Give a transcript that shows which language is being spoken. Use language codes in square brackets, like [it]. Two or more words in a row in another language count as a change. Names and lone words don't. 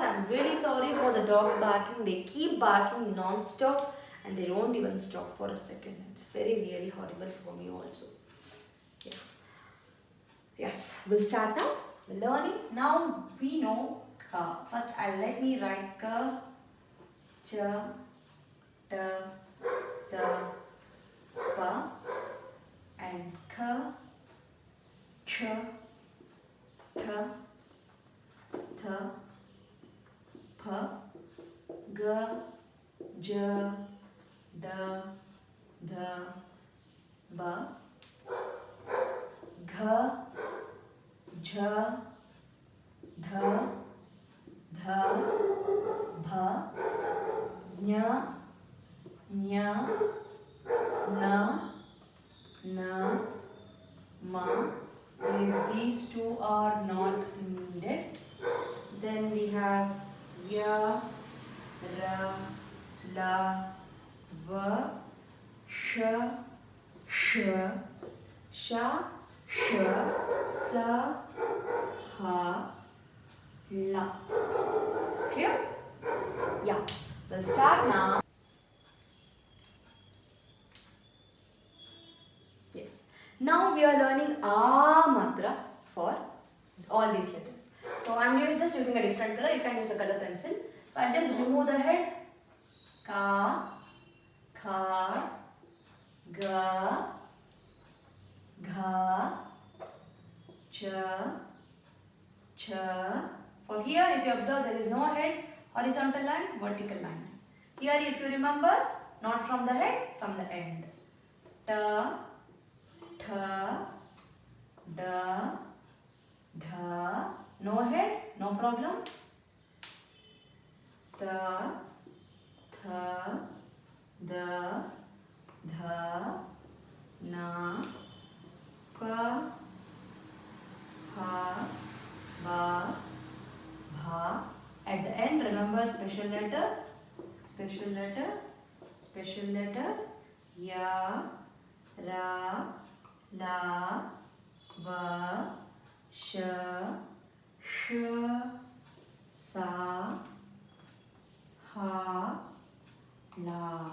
[en] I'm really sorry for the dogs barking. They keep barking non-stop and they don't even stop for a second. It's really horrible for me also. Yeah. Yes, we'll start now. We're learning. Now we know Ka. First, let me write Ka, Cha, Ta, Ta, Pa, and Ka, Cha, Ta, Ta, Pa, Ga, Ja, Da, Da, Ba, Gha, Jha, Dha, Dha, Bha, Nya, Nya, Na, Na, Ma. If these two are not needed, then we have Ya, Ra, La, Va, Sh, Sh, Sha, Sh, Sa, Ha, La. Clear? Yeah. We'll start now. Yes. Now we are learning A matra for all these letters. So I'm just using a different color. You can use a color pencil. So I'll just remove the head. Ka, Kha, Ga, Gha, Cha, Cha. For here, if you observe, there is no head, horizontal line, vertical line. Here, if you remember, not from the head, from the end. Ta, Tha, Da, Dha. No head, no problem. Ta, Tha, Da, Dha, Na, Pa, Pha, Ba, Bha. At the end, remember special letter, special letter, special letter. Ya, Ra, La, Va, Sh, Sh, Sa, Ha, La.